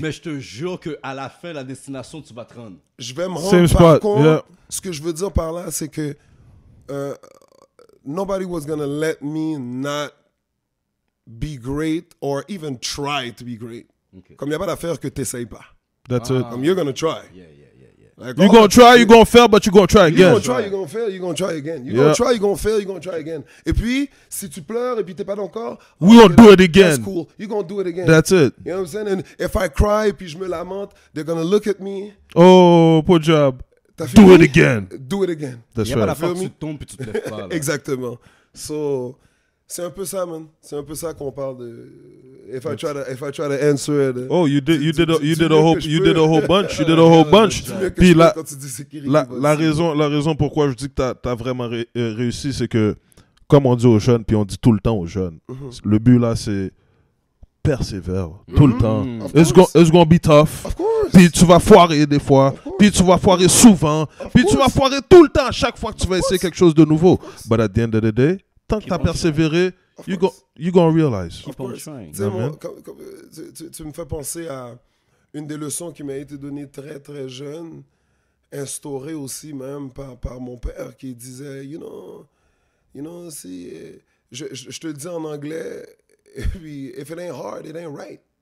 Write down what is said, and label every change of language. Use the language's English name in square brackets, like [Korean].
[French] Mais je te jure qu'à la fin, la destination, tu vas te rendre. Je vais me rendre par contre. Ce que je veux dire par là, c'est que [English] nobody was gonna let me not be great or even try to be great. Okay. [French] Comme il n'y a pas d'affaire que tu n'essayes pas. [English] That's it. [French] Comme [English] you're gonna try. Yeah. Like, you're gonna try, you're gonna fail, but you're gonna try again. You're gonna try, you're gonna fail, you're gonna try again. You're gonna try, you're gonna fail, you're gonna try again. [French] Et puis, si tu pleures et puis t'es pas d'accord, [English] we're gonna do it again. That's cool. You're gonna do it again. That's it. You know what I'm saying? And if I cry [French] et puis je me lamente, [English] they're gonna look at me. Oh, poor job. Do it again. Do it again. That's [French] right. Il y a pas la fois que tu tombes puis tu te lèves pas. Là. Exactement. So, c'est un peu ça, man. C'est un peu ça qu'on parle [English] if I try to answer it. Oh, you did a whole bunch. You did a whole bunch. [French] Puis la raison pourquoi je dis que t'as vraiment réussi, c'est que comme on dit aux jeunes, puis on dit tout le temps aux jeunes, le but là c'est persévère tout le temps. [English] It's gonna be tough. Of course. [French] Puis tu vas foirer des fois. Puis tu vas foirer souvent. Puis tu vas foirer tout le temps à chaque fois que tu vas essayer quelque chose de nouveau. [English] But at the end of the day, [French] tant que tu as persévéré, [English] you're gonna realize. Keep on trying. [French] Tu me fais penser à une des leçons qui m'a été donnée très très jeune, instaurée aussi même par mon père qui disait, [English] you know, [French] si je te le dis en anglais, et puis [English] if it ain't hard, it ain't right.